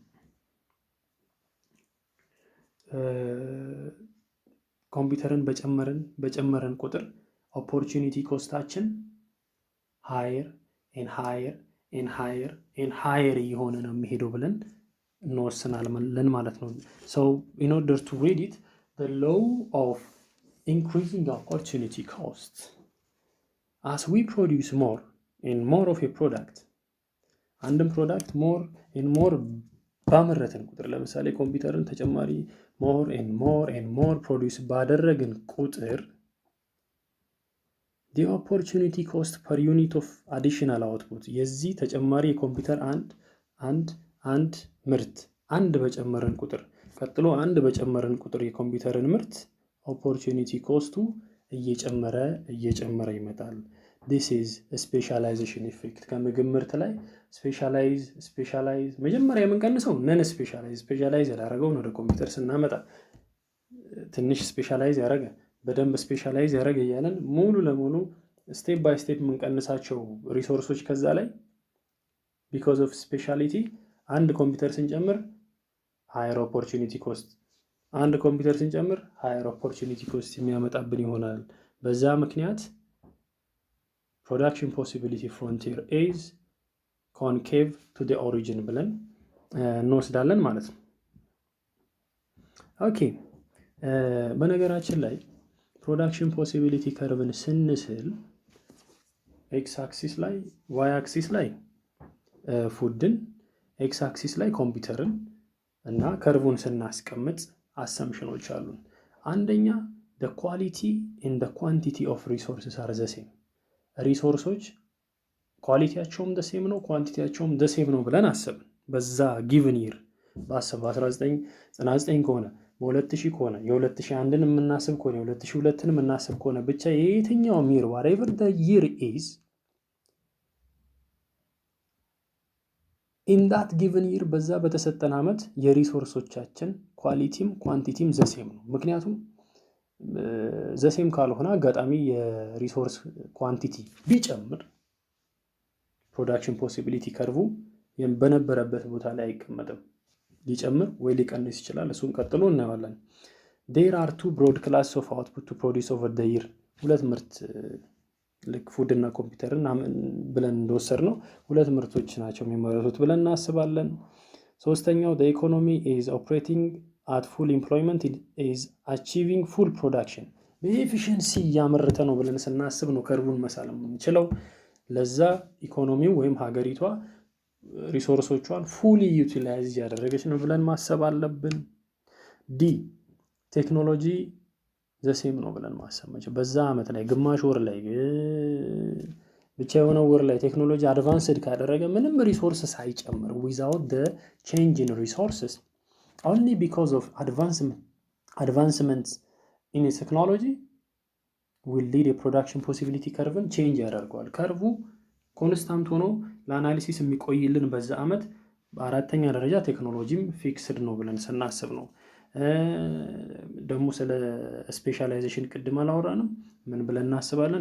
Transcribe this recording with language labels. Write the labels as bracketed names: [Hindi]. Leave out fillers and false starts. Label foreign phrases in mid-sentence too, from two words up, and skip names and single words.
[Amharic] ኮምፒውተርን በጨመረን ቁጥር [English] opportunity costaችን higher and higher and higher and higher [Amharic] እየሆነ ነው የሚሄደው ብለን እንወስናለን ማለት ነው [English] so in order to read it the law of increasing opportunity cost as we produce more and more of a product [Amharic] አንድም ፕሮዳክት [English] more and more [Amharic] ባመረትን ቁጥር ለምሳሌ ኮምፒውተርን ተጨማሪ [English] more and more produce [Amharic] ባደረግን ቁጥር [English] the opportunity cost per unit of additional output [Amharic] የዚህ ተጨማሪ የኮምፒውተር አንድ ምርት አንድ በጨመረን ቁጥር ቀጥሎ አንድ በጨመረን ቁጥር የኮምፒውተርን ምርት [English] opportunity cost [Amharic] እየጨመረ ይመጣል [English] this is a specialization effect [Amharic] ከምግብ ምርት ላይ specialize መጀመሪያ የምንቀንሰው ነን specialize ያደረገው ወደ ኮምፒውተር ስናመጣ ትንሽ specialize ያደረገ በደንብ specialize ያደረገ ያለን ሙሉ ለሙሉ [English] step by step [Amharic] የምንቀንሳቸው ሪሶርሶች ከዛ ላይ [English] because of speciality [Amharic] አንድ ኮምፒውተር ስንጨምር [English] higher opportunity cost [Amharic] አንድ ኮምፒውተር ስንጨምር [English] higher opportunity cost [Amharic] የሚያመጣብን ይሆናል በዛ ምክንያት [English] production possibility frontier is concave to the origin [Amharic] ብለን እንወስዳለን ማለት ነው ኦኬ በነገራችን ላይ [English] production possibility curve [Amharic] ስንስል [English] x axis [Amharic] ላይ [English] y axis [Amharic] ላይ ፉድን [English] x axis [Amharic] ላይ ኮምፒውተርን እና ከርቡን ስናስቀምጥ አሰምሽኖች አሉን። አንደኛ [English] the quality and the quantity of resources are the same። [Amharic] ሪሶርሶች ኳሊቲያቸውም [English] the same [Amharic] ነው፣ ኳንቲቲያቸውም [English] the same [Amharic] ነው ብለን አሰብን። በዛ [English] given year [Amharic] በ1999 ከሆነ በ2000 ከሆነ የ2001ን የምናስብ ከሆነ የ2002ን የምናስብ ከሆነ ብቻ የየትኛውም year [English] whatever the year is in that given year [Amharic] በዛ በተሰጠን ዓመት የሪሶርሶቻችን ኳሊቲም ኳንቲቲም ዘሴም ነው። ምክንያቱም ዘሴም ካልሆነ አጋጣሚ የሪሶርስ ኳንቲቲ ቢጨምር [English] production possibility curve [Amharic] በነበረበት ቦታ ላይ አይቀመጥም፣ ሊጨምር ወይ ሊቀንስ ይችላል። እሱን ቀጥሎ እናያለን። [English] there are two broad classes of output to produce over the year። [Amharic] ሁለት ምርት ልክ ፉድ እና ኮምፒውተር እና ብለን እንደወሰድነው ሁለት ምርቶች ናቸው የሚመረቱት ብለን እናስባለን። ሶስተኛው [English] the economy is operating at full employment is achieving full production። [Amharic] በኤፊሺየንሲ ያመረተ ነው ብለን ስናስብ ነው ከርቡን መሳለም እንችላለን። ለዛ ኢኮኖሚው ወይም ሀገሪቷ ሪሶርሶቿን [English] fully utilize [Amharic] ያደረገች ነው ብለን ማሰብ አለብን። [English] the technology the same [Amharic] ነው ብለን ማሰብ መቻል። በዛ አመት ላይ ግማሽ ወር ላይ ብቻ የሆነ ወር ላይ [English] technology advanced [Amharic] ካደረገ ምንም ሪሶርስ ሳይጨምር [English] without the change in resources only because of advancements in technology will lead a production possibility curve change [Amharic] ያደርገዋል። ከርቡ ኮንስታንት ሆኖ ለአናሊሲስ የሚቆይልን በዛ አመት በአራተኛ ደረጃ ቴክኖሎጂም ፊክስድ ነው ብለን ስናስብ ነው። ደግሞ ስለ ስፔሻላይዜሽን ቅድም አላወራንም። ምን ብለን እናስባለን?